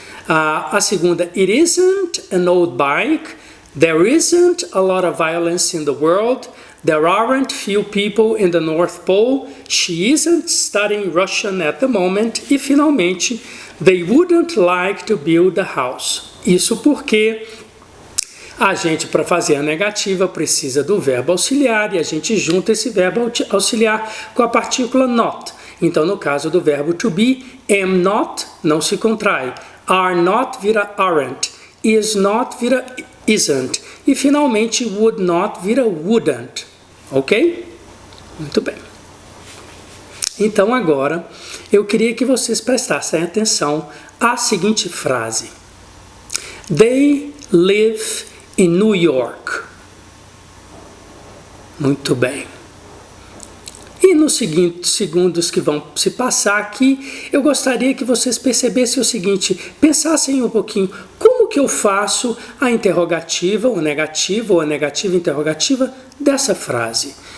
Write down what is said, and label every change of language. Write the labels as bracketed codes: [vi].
[pt] A segunda, [en] it isn't an old bike. There isn't a lot of violence in the world. There aren't few people in the North Pole. She isn't studying Russian at the moment. [pt] E finalmente, [en] they wouldn't like to build a house. [pt] Isso porque a gente, para fazer a negativa, precisa do verbo auxiliar e a gente junta esse verbo auxiliar com a partícula not. Então, no caso do verbo to be, am not não se contrai. [en] Are not [pt] vira [en] aren't. Is not vira isn't. [pt] E finalmente, would not vira wouldn't. Ok? Muito bem. Então agora, eu queria que vocês prestassem atenção à seguinte frase. [en] They live in New York. [pt] Muito bem. E nos seguintes segundos que vão se passar aqui, eu gostaria que vocês percebessem o seguinte, pensassem um pouquinho, como que eu faço a interrogativa, ou a negativa interrogativa dessa frase?